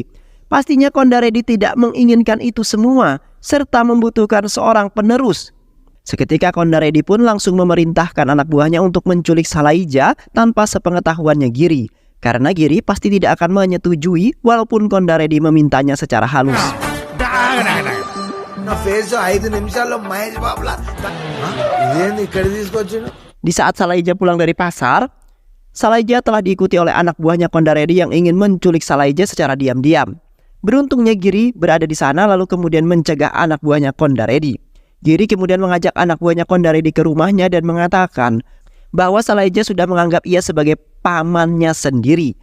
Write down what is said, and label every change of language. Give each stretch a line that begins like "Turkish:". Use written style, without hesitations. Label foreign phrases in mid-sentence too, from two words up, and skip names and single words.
Indonesian: Pastinya Kondaredi tidak menginginkan itu semua serta membutuhkan seorang penerus. Seketika Kondaredi pun langsung memerintahkan anak buahnya untuk menculik Sailaja tanpa sepengetahuannya Giri. Karena Giri pasti tidak akan menyetujui walaupun Kondaredi memintanya secara halus.
Telugu: నా ఫేస్ 5 నిమిషాల్లో మహేష్ బాబులా ఇదేంది ఇక్కడ తీసుకొచ్చిండు
Indonesian: Di saat Salaija pulang dari pasar, Salaija telah diikuti oleh anak buahnya Kondaredi yang ingin menculik Salaija secara diam-diam. Beruntungnya Giri berada di sana lalu kemudian mencegah anak buahnya Kondaredi. Giri kemudian mengajak anak buahnya Kondaredi ke rumahnya dan mengatakan bahwa Salaija sudah menganggap ia sebagai pamannya sendiri.